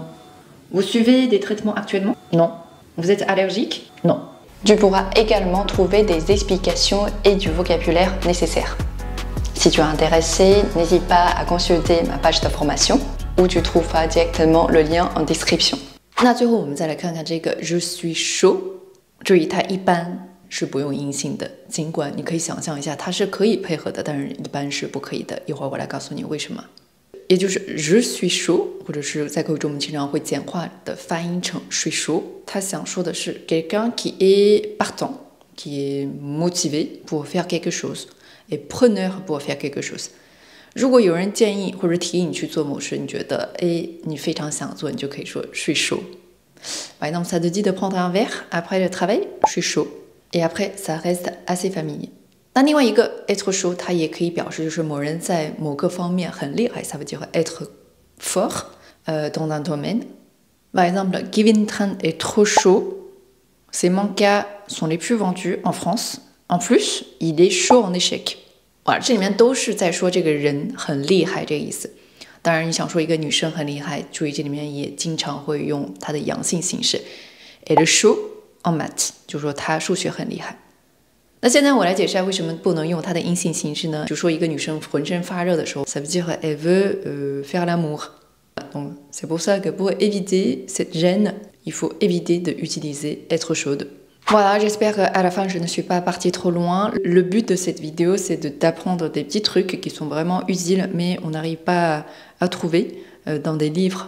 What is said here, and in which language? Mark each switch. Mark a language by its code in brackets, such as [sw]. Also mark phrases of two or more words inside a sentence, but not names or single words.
[fr] Vous suivez des traitements actuellement? Non. Vous êtes allergique? Non. Tu pourras également trouver des explications et du vocabulaire nécessaire. Si tu es intéressé, n'hésite pas à consulter ma page de formation où tu trouveras directement le lien en description. [zh] 那最后我们再来看看这个 [fr] je suis chaud， [zh] 注意它一般是不用阴性的，尽管你可以想象一下它是可以配合的，但是一般是不可以的。一会儿我来告诉你为什么。也就是 [fr] je suis chaud， [zh] 或者是在口语中我们经常会简化的发音成 [fr] je suis chaud， [zh] 它想说的是 [fr] quelqu'un qui est partant， qui est motivé pour faire quelque chose et preneur pour faire quelque chose。 [zh] 如果有人建议或者提议你去做某事，你觉得你非常想做，你就可以说 [fr] je suis chaud。 Par exemple, ça te dit de prendre un verre après le travail, je suis chaud. Et après, ça reste assez familier. [zh] 那另外一个 [fr] être chaud， [zh] 它也可以表示就是某人在某个方面很厉害， [fr] ça veut dire être fort dans un domaine. Par exemple, Kevin Tran est trop chaud. Ses mangas sont les plus vendus en France. En plus, il est chaud en échec. [zh] 哇，这里面都是在说这个人很厉害这个意思。当然，你想说一个女生很厉害，注意这里面也经常会用它的阳性形式 [fr] elle est chaud en maths， [zh] 就是说她数学很厉害。那现在我来解释下为什么不能用它的阴性形式呢？就说一个女生浑身发热的时候 [fr] ça veut dire elle veut faire l'amour. Donc c'est pour ça que pour éviter cette gêne, il faut éviter d'utiliser être chaude. Voilà, j'espère qu'à la fin je ne suis pas partie trop loin. Le but de cette vidéo c'est d'apprendre des petits trucs qui sont vraiment utiles mais on n'arrive pas à trouver dans des livres.